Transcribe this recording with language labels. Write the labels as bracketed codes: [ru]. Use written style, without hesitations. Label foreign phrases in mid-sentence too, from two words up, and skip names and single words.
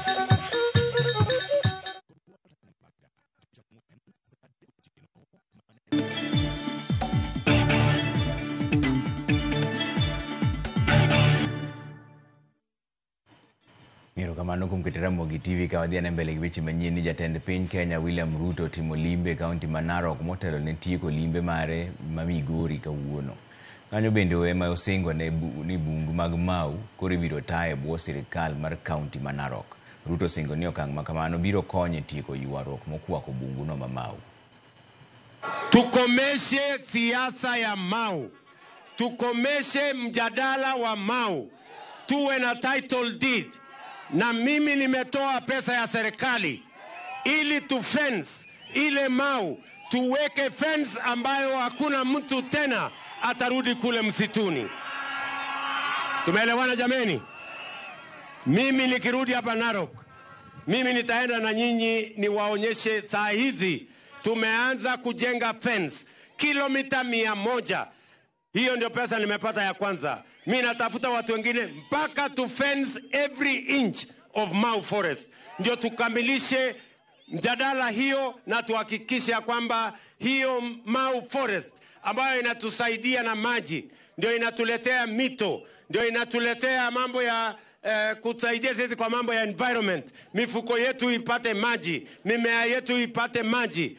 [luo] Kamano kuom keto Ramogi TV ka wadhi mbele gi weche manyien ni jatend piny Kenya William Ruto timo limbe kaunti ma Narok motelo ne tieko limbe mare ma Migori kawuono. Kanyo bende ema osingo ni bungu mag Mau koro ibiro tae bwo sirikal mar kaunti ma Narok. Ruto singo ni okang' ma kamano biro konyo tieko ywaruok mokwako bungu no ma Mau. [sw] Tukomeshe siasa ya Mau. Tukomeshe mjadala wa Mau. Tuwe na [en] title deed. [sw] Na mimi nimetoa pesa ya serikali ili tu fence ile Mau, tuweke fence ambayo hakuna mtu tena atarudi kule msituni. Tumeelewana jameni? Mimi nikirudi hapa Narok, mimi nitaenda na nyinyi niwaonyeshe saa hizi tumeanza kujenga fence kilomita 100. Hiyo ndio pesa nimepata ya kwanza. Mimi natafuta watu wengine mpaka [en] to fence every inch of Mau Forest. [sw] Ndio tukamilishe mjadala hiyo na tuhakikishe kwamba hiyo Mau Forest ambayo inatusaidia na maji, ndio inatuletea mito, ndio inatuletea mambo ya kutusaidia sisi kwa mambo ya environment. Mifuko yetu ipate maji, mimea yetu ipate maji.